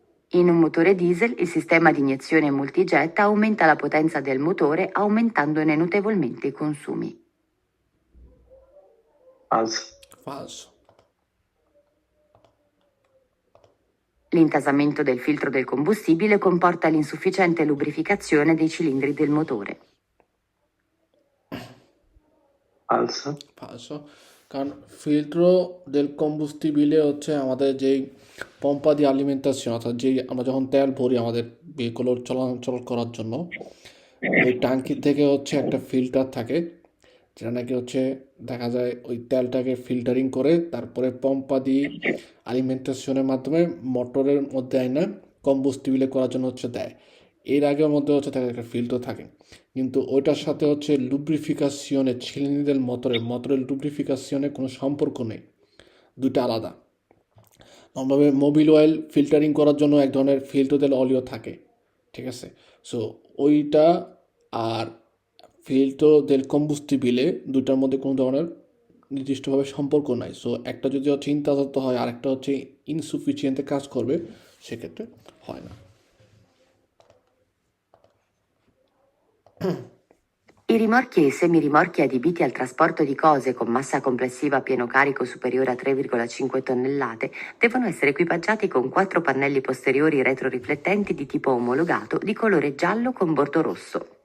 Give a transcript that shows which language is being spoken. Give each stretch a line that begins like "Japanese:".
Italian: In un motore diesel il sistema di iniezione multijet aumenta la potenza del motore aumentandone notevolmente i consumi. Falso. Falso. L'intasamento del filtro del combustibile comporta l'insufficiente lubrificazione dei cilindri del motore. Falso. Falso.
Bangla: কারণ ফিল্ট্র del কম্বুস্টিবিলে হচ্ছে আমাদের যেই পম্পা দিয়ে আলিমেন্টাসিয়ন অর্থাৎ যেই আমরা যখন তেল ভরি আমাদের ভেহিকল চলাচল করার জন্য ওই ট্যাঙ্কি থেকে হচ্ছে একটা ফিল্টার থাকে যেটা নাকি হচ্ছে দেখা যায় ওই তেলটাকে ফিল্টারিং করে তারপরে পম্পা দিয়ে আলিমেন্টাসিয়নের মাধ্যমে মোটরের মধ্যে আইনা কম্বুস্টিবিলে করার জন্য হচ্ছে দেয়। এর আগের মধ্যে হচ্ছে তাদের একটা ফিল্টার থাকে, কিন্তু ওইটার সাথে হচ্ছে লুব্রিফিকাশনে ছিলিনিদের মোটরের লুব্রিফিকাশনে কোনো সম্পর্ক নেই, দুইটা আলাদা। নর্মালভাবে মোবিল অয়েল ফিল্টারিং করার জন্য এক ধরনের ফিল্টার তেল অলিও থাকে, ঠিক আছে? সো ওইটা আর ফিল্টার del কম্বুস্টিবিলে দুইটার মধ্যে কোনো ধরনের নির্দিষ্টভাবে সম্পর্ক নাই। সো একটা যদি হচ্ছে ইনতাজাত হয় আর একটা হচ্ছে ইনসুফিসিয়েন্টে কাজ করবে, সেক্ষেত্রে হয় না।
Italian: I rimorchi e i semirimorchi adibiti al trasporto di cose con massa complessiva a pieno carico superiore a 3,5 tonnellate devono essere equipaggiati con 4 pannelli posteriori retroriflettenti di tipo omologato di colore giallo con bordo rosso.